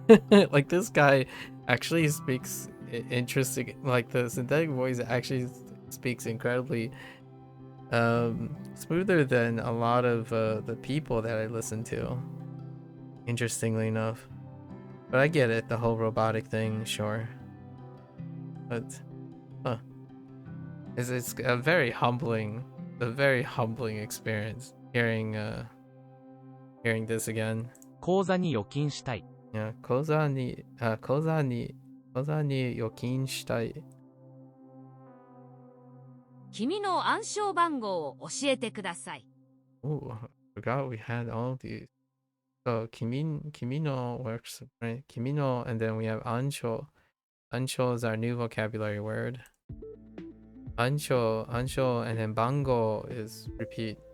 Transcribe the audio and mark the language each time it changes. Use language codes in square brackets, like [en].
[en] Like this guy actually speaks interesting, like the synthetic voice actually speaks incredibly smoother than a lot of the people that I listen to, interestingly enough. But I get it, the whole robotic thing, sure. But it's a very humbling experience hearing this again. [ja] 口座に預金したい。 Yeah, 口座に預金したい。君の暗証番号を教えてください。 [en] Oh, I forgot we had all these. So kimino works, right? Kimino, and then we have ansho. Ansho is our new vocabulary word. Ansho, and then bango is repeat.